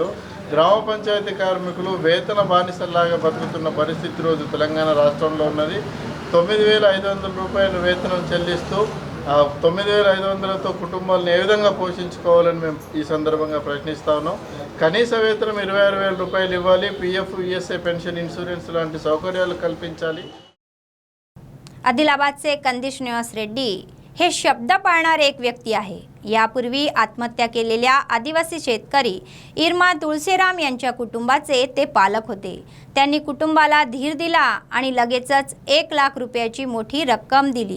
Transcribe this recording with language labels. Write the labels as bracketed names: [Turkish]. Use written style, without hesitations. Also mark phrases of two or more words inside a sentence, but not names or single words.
[Telugu] గ్రామ పంచాయతీ కార్మికులు వేతన బానిసల్లాగా బతుకుతున్న పరిస్థితి రోజు తెలంగాణ రాష్ట్రంలో ఉన్నది। 9,500 రూపాయలు వేతనం చెల్లిస్తూ 9,500తో కుటుంబాలను ఏ విధంగా పోషించుకోవాలని మేము ఈ సందర్భంగా ప్రశ్నిస్తా ఉన్నాం। కనీస వేతనం 26,000 రూపాయలు ఇవ్వాలి। [English] PF ESI pension insurance [Telugu] లాంటి సౌకర్యాలు కల్పించాలి। [Marathi] आदिलाबादचे कंदी श्रीनिवास रेड्डी हे शब्द पाळणारे एक व्यक्ती आहे। यापूर्वी आत्महत्या केलेल्या आदिवासी शेतकरी इरमा तुळसेराम यांच्या कुटुंबाचे ते पालक होते। त्यांनी कुटुंबाला धीर दिला आणि लगेचच 1 लाख रुपयाची मोठी रक्कम दिली।